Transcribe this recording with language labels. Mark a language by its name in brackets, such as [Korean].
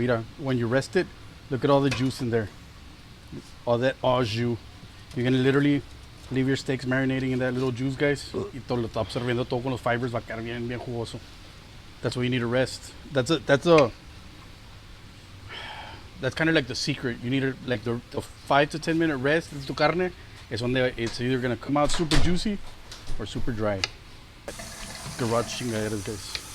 [English] Mira, when you rest it, look at all the juice in there. All that au jus. You're going to literally leave your steaks marinating in that little juice, guys. [Spanish] Y todo lo está absorbiendo todo con los fibers. Va a quedar bien, bien jugoso. [English] That's why you need to rest. That's kind of like the secret. You need like the 5 to 10 minute rest in tu carne. Es donde it's either going to come out super juicy or super dry. Garage chingaderas, guys.